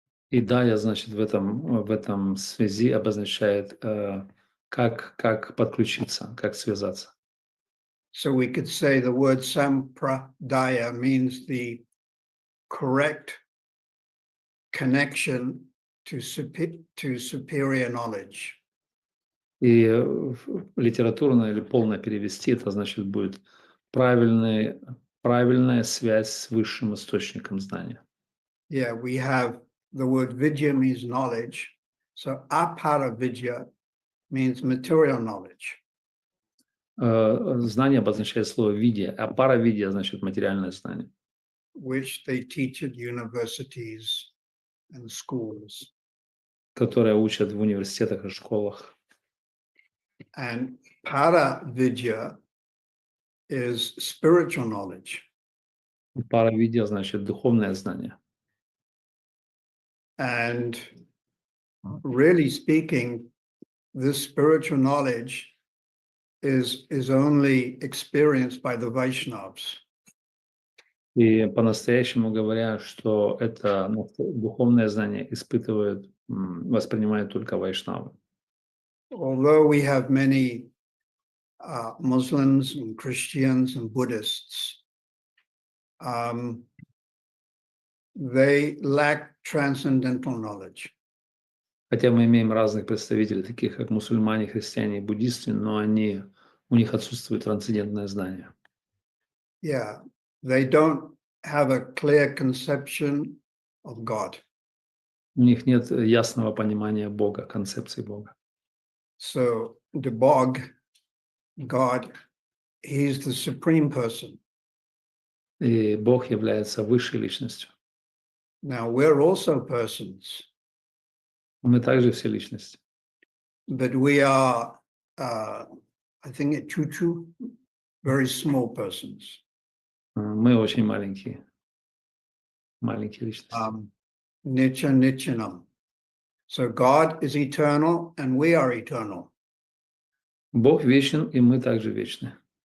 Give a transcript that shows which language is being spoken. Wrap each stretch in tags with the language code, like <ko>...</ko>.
<ru>И дая значит в этом связи обозначает как подключиться, как связаться.</ru> <en>So we could say the word sampradaya means the correct connection to superior knowledge.</en> <ru>И литературно или полно перевести это значит будет правильная связь с высшим источником знания.</ru> <en>Yeah, we have the word vidya means knowledge. So apara vidya means material knowledge.</en> <ru>Знание обозначает слово видия, а паравидия значит материальное знание.</ru> <en>Which they teach at universities and schools.</en> <ru>Которое учат в университетах и школах.</ru> <en>And para vidya is spiritual knowledge.</en> <ru>Паравидия значит духовное знание.</ru> <en>And really speaking, this spiritual knowledge is only experienced by the Vaishnavas.</en> <ru>И по-настоящему говоря, что это духовное знание воспринимают только вайшнавы.</ru> <en>Although we have many Muslims and Christians and Buddhists, they lack transcendental knowledge.</en> <ru>Хотя мы имеем разных представителей, таких как мусульмане, христиане и буддисты, но у них отсутствует трансцендентное знание.</ru> <en>Yeah, they don't have a clear conception of God.</en> <ru>У них нет ясного понимания Бога, концепции Бога.</ru> <en>So the Bog, God, he's the supreme person.</en> <ru>И Бог является высшей личностью.</ru> <en>Now we're also persons.</en> <ru>Мы также все личности.</ru> <en>But we are, I think at Chuchu, very small persons.</en> <ru>Мы очень маленькие личности.</ru> <sa>Nitya Nityanam.</sa> <en>So God is eternal and we are eternal.</en> <ru>Бог вечен, и мы также вечны.</ru>